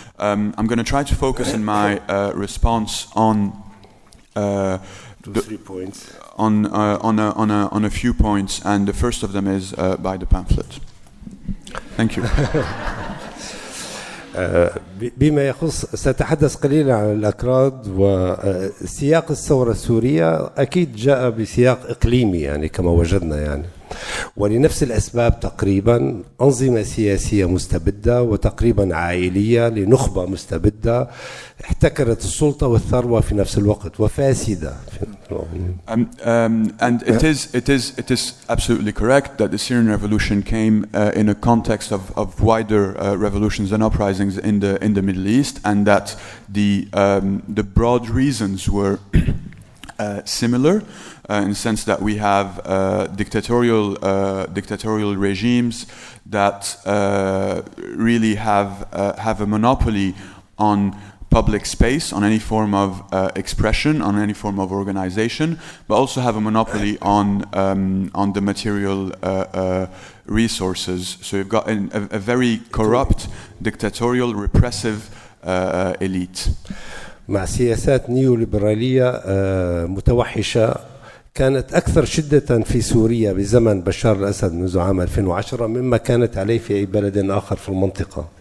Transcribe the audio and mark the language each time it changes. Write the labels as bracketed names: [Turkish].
[English] I'm going to try to focus in my response on 3 points. On a few points, and the first of them is by the pamphlet. Thank you. [Arabic] بما يخص سأتحدث قليلا عن الأكراد، وسياق الثورة السورية أكيد جاء بسياق إقليمي يعني كما وجدنا، يعني ولنفس الأسباب تقريبا أنظمة سياسية مستبدة وتقريبا عائلية لنخبة مستبدة احتكرت السلطة والثروة في نفس الوقت وفاسدة. [English] And it is absolutely correct that the Syrian revolution came in a context of wider revolutions and uprisings in the Middle East, and that the broad reasons were similar in the sense that we have dictatorial regimes that really have a monopoly on public space, on any form of expression, on any form of organization, but also have a monopoly on the material resources. So you've got a very corrupt, dictatorial, repressive elite. [Arabic] مع سياسات نيوليبرالية متوحشة كانت أكثر شدة في سوريا بزمن بشار الأسد منذ عام 2010 مما كانت عليه في أي بلد آخر في المنطقة.